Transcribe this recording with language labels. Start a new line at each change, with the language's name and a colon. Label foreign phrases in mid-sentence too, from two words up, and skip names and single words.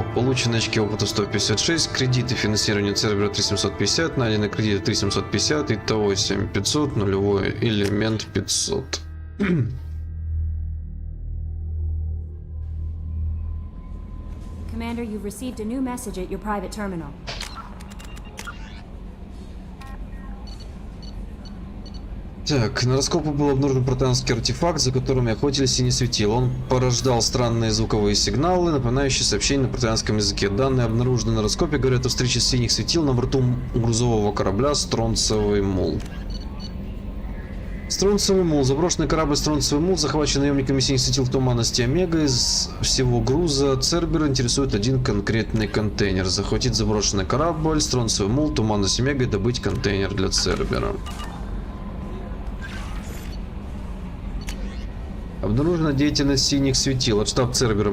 Russian: Получены очки опыта 156, кредиты финансирования сервера 3750, найдены кредиты 3750, итого 7500, нулевой элемент 500.
English: Commander, you've received a new message at your private terminal.
Russian: Так, на раскопу был обнаружен протеанский артефакт, за которым охотились синие светила. Он порождал странные звуковые сигналы, напоминающие сообщения на протеанском языке. Данные, обнаруженные на раскопе, говорят о встрече синих светил на борту грузового корабля Стронцевый мул. Стронцевый мул. Заброшенный корабль Стронцевый мул, захваченный наемниками синих светил в туманности Омега. Из всего груза Цербера интересует один конкретный контейнер. Захватить заброшенный корабль Стронцевый мул, туманность Омега и добыть контейнер для Цербера. Обнаружена деятельность синих светил от штаб Цербера.